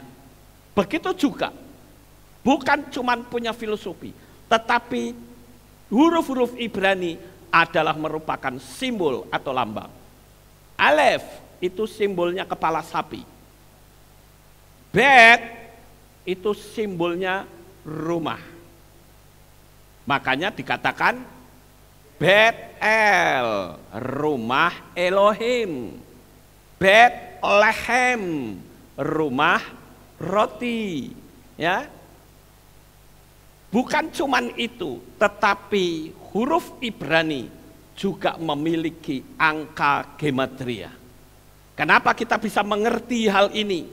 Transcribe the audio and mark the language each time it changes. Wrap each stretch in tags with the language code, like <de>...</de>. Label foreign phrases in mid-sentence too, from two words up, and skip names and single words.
<id>Begitu juga, bukan cuma punya filosofi, tetapi huruf-huruf Ibrani adalah merupakan simbol atau lambang. Alef itu simbolnya kepala sapi. Bet itu simbolnya rumah. Makanya dikatakan Bet-El, rumah Elohim. Bet-Lehem, rumah roti. Ya, bukan cuman itu, tetapi huruf Ibrani juga memiliki angka gematria. Kenapa kita bisa mengerti hal ini?</id>